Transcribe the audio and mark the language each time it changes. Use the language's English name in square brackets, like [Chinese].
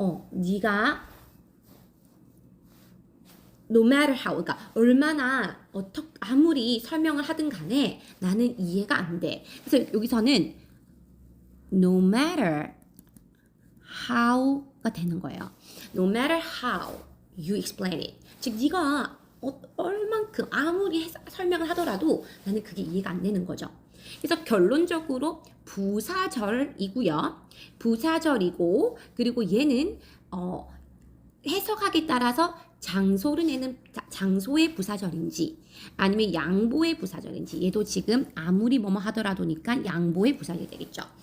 [Korean] 네가 [English] no matter how, [Korean] 그러니까 얼마나 아무리 설명을 하든 간에 나는 이해가 안 돼. 그래서 여기서는 no matter how가 되는 거예요. [English] No matter how you explain it. [Korean] 즉 네가 얼만큼 아무리 설명을 하더라도 나는 그게 이해가 안 되는 거죠. 그래서 결론적으로 부사절이고요. 부사절이고 그리고 얘는 해석하기에 따라서 장소를 내는 장소의 부사절인지 아니면 양보의 부사절인지 얘도 지금 아무리 뭐뭐 하더라도니까 양보의 부사절이 되겠죠.